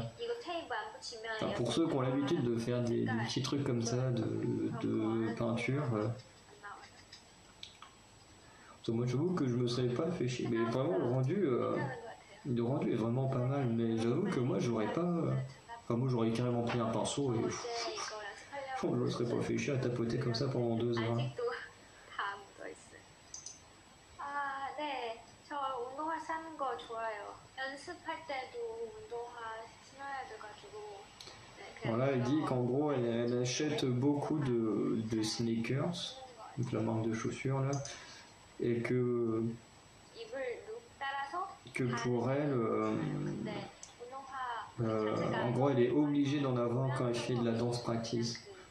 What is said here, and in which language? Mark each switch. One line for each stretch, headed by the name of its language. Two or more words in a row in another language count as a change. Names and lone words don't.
French: Enfin, pour ceux qui ont l'habitude de faire des petits trucs comme ça de peinture, moi j'avoue que je me serais pas fait chier. Mais vraiment le rendu est vraiment pas mal. Mais j'avoue que moi j'aurais pas... Enfin moi j'aurais carrément pris un pinceau et je me serais pas fait chier à tapoter comme ça pendant 2 heures.
Korean: 네, 저 운동화 사는 거 좋아요. 연습할 때도 운동화 신어야 돼가지고.
French: Voilà, elle dit qu'en gros elle achète beaucoup de sneakers, donc la marque de chaussures là, et que pour elle, en gros elle est obligée d'en avoir quand elle fait de la danse practice.